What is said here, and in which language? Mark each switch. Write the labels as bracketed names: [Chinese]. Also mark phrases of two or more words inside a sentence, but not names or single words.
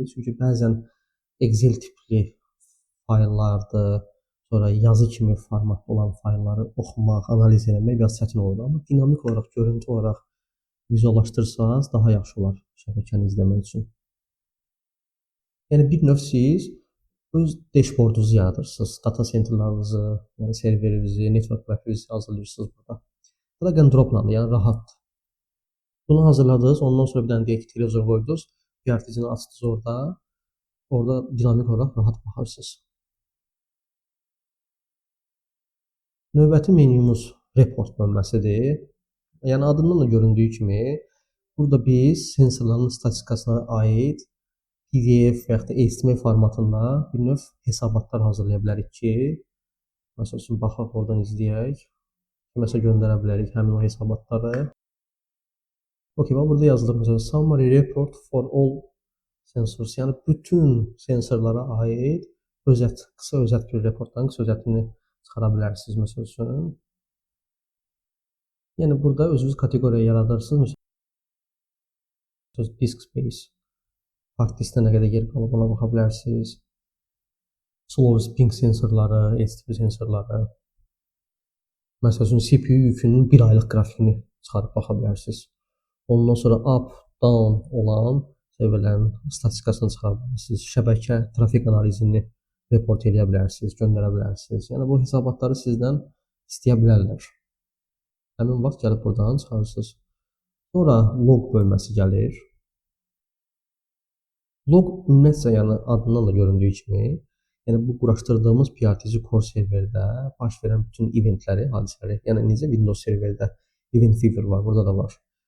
[Azerbaijani] Çünki bəzən Excel tipli fayllardır, sonra yazı kimi formatda olan faylları oxumaq, analiz etmək biraz çətin olur. Amma dinamik olaraq, görüntü olaraq vizuallaşdırsanız daha yaxşı olar şəbəkəni izləmək üçün. Yəni bir növ siz öz dashboardunuzu yaradırsınız, [English] data centerlarınızı, [Azerbaijani] yəni serverinizi, [English] network mapinizi [Azerbaijani] hazırlayırsınız burada. [English] Drag and droplandır, [Azerbaijani] yəni rahat. Bunu hazırladınız, ondan sonra bir dənə deyək ki, televizor qoydunuz, PRTG-ni açdınız orada dinamik olaraq rahat baxarsınız. Növbəti menyumuz report bölməsidir. Yəni adından da göründüyü kimi, burada biz sensorların statistikasına aid PDF və yaxud da HTML formatında bir növ hesabatlar hazırlaya bilərik ki, məsələn, baxaq oradan izləyək. Məsələn, göndərə bilərik həmin o hesabatları. Okey, bax burada yazılır məsələn [English] summary report for all sensors. [Azerbaijani] Yəni bütün sensorlara aid özət, qısa özət bir reportdan qısa özətini çıxara bilərsiniz məsəl üçün. Yəni burada özünüz kateqoriya yaradırsınız. Məsələn [English] disk space, [Azerbaijani] hard diskdə nə qədər yer qalıb ona baxa bilərsiniz. [English] Slow ping sensorları, [Azerbaijani] HTTP sensorları. Məsəl üçün CPU yükünün 1 aylıq qrafikini çıxarıb baxa bilərsiniz. Ondan sonra [English] up, down [Azerbaijani] olan serverlərin statistikasını çıxara bilərsiniz. Şəbəkə trafik analizini report edə bilərsiniz, göndərə bilərsiniz. Yəni bu hesabatları sizdən istəyə bilərlər. Həmin vaxt gəlib buradan çıxarırsınız. Sonra log bölməsi gəlir. Log ümumiyyətlə, yəni adından da göründüyü kimi, yəni bu quraşdırdığımız PRTC [English] core serverdə [Azerbaijani] baş verən bütün eventləri, hadisələri, yəni necə Windows serverdə [English] event viewer [Azerbaijani] var, burada da var.